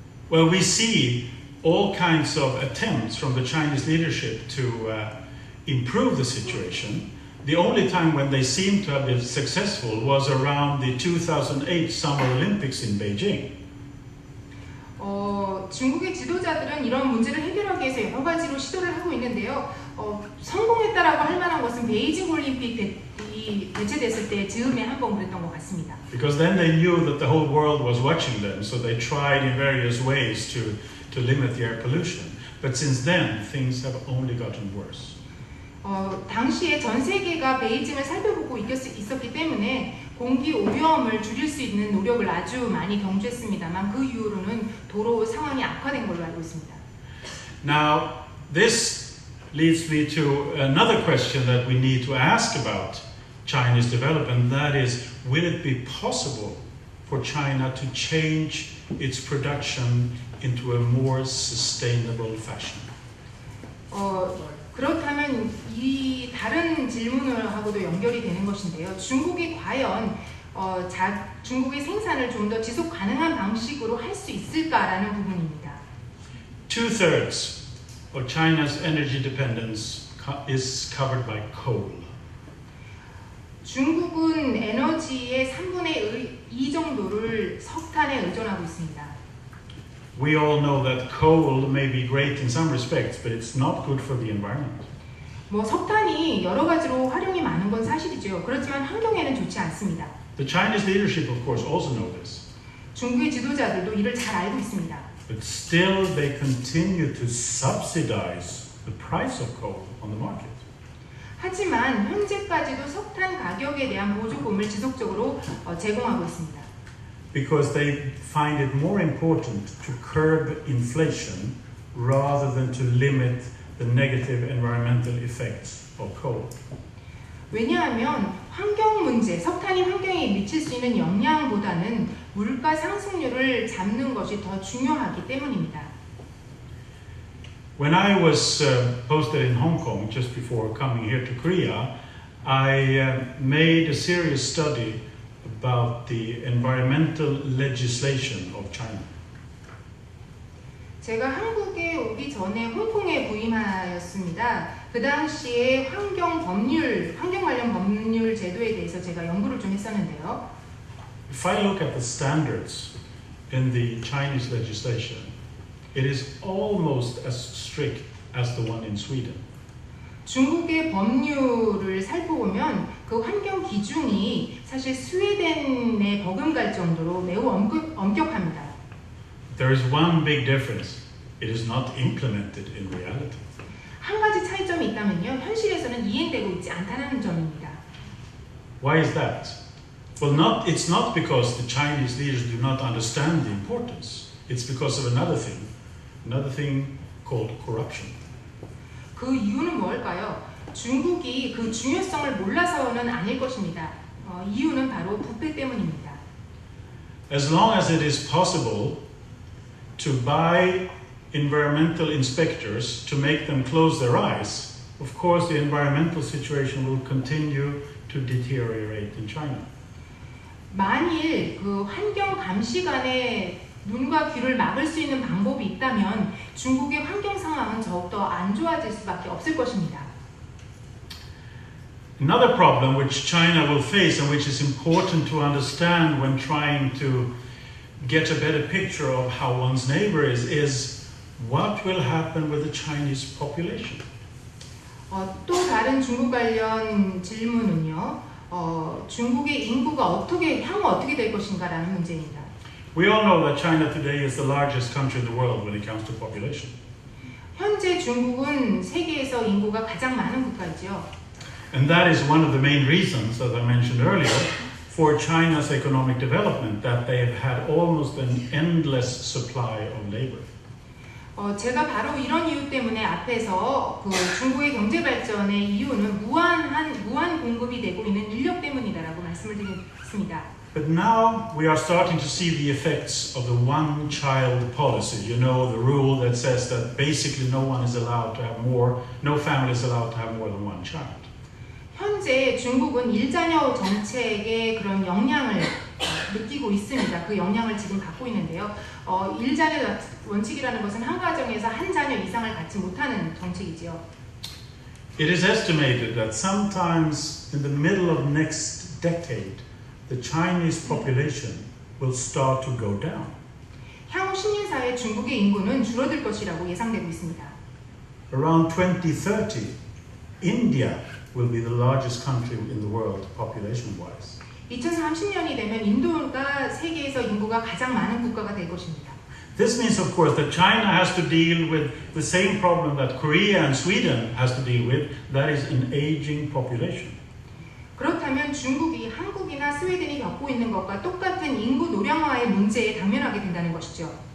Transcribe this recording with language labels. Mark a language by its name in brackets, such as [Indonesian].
[English] Well, we see all kinds of attempts from the Chinese leadership to improve the situation. The only time when they seem to have been successful was around the 2008 Summer Olympics in Beijing. [Korean] 중국의 지도자들은 이런 문제를 해결하기 위해서 여러 가지로 시도를 하고 있는데요. 성공했다라고 할 만한 것은 베이징 올림픽이 개최됐을 때 즈음에 한 번 그랬던 것 같습니다. [English] Because then they knew that the whole world was watching them, so they tried in various ways to limit the air pollution. But since then, things have only gotten worse. [Korean] 당시에 전 세계가 베이징을 살펴보고 있었기 때문에 공기 오염을 줄일 수 있는 노력을 아주 많이 경주했습니다만 그 이후로는 도로 상황이 악화된 걸로 알고 있습니다. [English] Now, this leads me to another question that we need to ask about Chinese development, that is, will it be possible for China to change its production into a more sustainable fashion? [Korean] 그렇다면 이 다른 질문을 하고도 연결이 되는 것인데요. 중국이 과연 중국의 생산을 좀 더 지속 가능한 방식으로 할 수 있을까라는 부분입니다. [English] 2/3 of China's energy dependence is covered by coal. [Korean] 중국은 에너지의 3분의 2 정도를 석탄에 의존하고 있습니다. [English] We all know that coal may be great in some respects, but it's not good for the environment. [Korean] 석탄이 여러 가지로 활용이 많은 건 사실이죠. 그렇지만 환경에는 좋지 않습니다. [English] The Chinese leadership, of course, also know this. [Korean] 중국의 지도자들도 이를 잘 알고 있습니다. [English] But still, they continue to subsidize the price of coal on the market. [Korean] 하지만 현재까지도 석탄 가격에 대한 보조금을 지속적으로 제공하고 있습니다. [English] Because they find it more important to curb inflation rather than to limit the negative environmental effects of coal. [Korean] 왜냐하면 환경 문제, 석탄이 환경에 미칠 수 있는 영향보다는 물가 상승률을 잡는 것이 더 중요하기 때문입니다. [English] When I was posted in Hong Kong just before coming here to Korea, I made a serious study about the environmental legislation of China. [Korean] 제가 한국에 오기 전에 홍콩에 부임하였습니다. 그 당시에 환경 관련 법률 제도에 대해서 제가 연구를 좀 했었는데요. [English] If I look at the standards in the Chinese legislation, it is almost as strict as the one in Sweden. [Korean] 중국의 법률을 살펴보면 그 환경 기준이 사실 스웨덴에 버금갈 정도로 매우 엄격합니다. [English] There is one big difference. It is not implemented in reality. [Korean] 한 가지 차이점이 있다면요. 현실에서는 이행되고 있지 않다는 점입니다. [English] Why is that? Well, it's not because the Chinese leaders do not understand the importance. It's because of another thing called corruption. [Korean] 그 이유는 뭘까요? 중국이 그 중요성을 몰라서는 아닐 것입니다. 이유는 바로 부패 때문입니다. [English] As long as it is possible to buy environmental inspectors to make them close their eyes, of course the environmental situation will continue to deteriorate in China. [Korean] 만일 그 환경 감시관의 눈과 귀를 막을 수 있는 방법이 있다면 중국의 환경 상황은 더욱더 안 좋아질 수밖에 없을 것입니다. [English] Another problem which China will face and which is important to understand when trying to get a better picture of how one's neighbor is what will happen with the Chinese population. [Korean] 또 다른 중국 관련 질문은요. 중국의 인구가 향후 어떻게 될 것인가라는 문제입니다. [English] We all know that China today is the largest country in the world when it comes to population. [Korean] 현재 중국은 세계에서 인구가 가장 많은 국가이죠. [English] And that is one of the main reasons, as I mentioned earlier, for China's economic development, that they have had almost an endless supply of labor. [Korean] 제가 바로 이런 이유 때문에 앞에서 그 중국의 경제 발전의 이유는 무한 공급이 되고 있는 인력 때문이다라고 말씀을 드렸습니다. [English] But now we are starting to see the effects of the one-child policy. You know, the rule that says that basically no family is allowed to have more than one child. [Korean] 현재 중국은 일자녀 정책의 그런 영향을 느끼고 있습니다. 그 영향을 지금 갖고 있는데요. 일자녀 원칙이라는 것은 한 가정에서 한 자녀 이상을 갖지 못하는 정책이지요. [English] It is estimated that sometimes in the middle of next decade, the Chinese population will start to go down. [Korean] 향후 10년 사이에 중국의 인구는 줄어들 것이라고 예상되고 있습니다. [English] Around 2030, India will be the largest country in the world population-wise. [Korean] 2030년이 되면 인도가 세계에서 인구가 가장 많은 국가가 될 것입니다. [English] This means, of course, that China has to deal with the same problem that Korea and Sweden has to deal with, that is an aging population. [Korean] 그렇다면 중국이 한국이나 스웨덴이 겪고 있는 것과 똑같은 인구 노령화의 문제에 당면하게 된다는 것이죠.